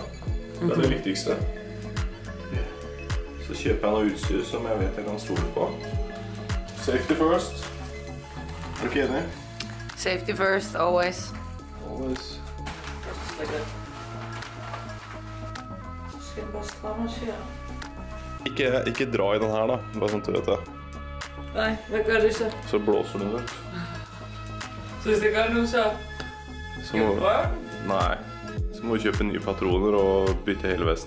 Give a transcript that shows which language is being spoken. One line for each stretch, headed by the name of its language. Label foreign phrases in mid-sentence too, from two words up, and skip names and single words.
Norwegian: Det er det viktigste. Så kjøper jeg noe utstyr som jeg vet jeg kan stole på.
English: Safety first.
Norwegian: Er du ikke enig?
English: Safety first, always. Always.
Norwegian: Skal du bare stramme og kjøre? Ikke dra i den her da, bare sånn at du vet det. Nei, hva gjør du så? Så blåser den ut. Så hvis det gør nu, så... Nei, så må vi kjøpe nye patroner og bytte hele vesten.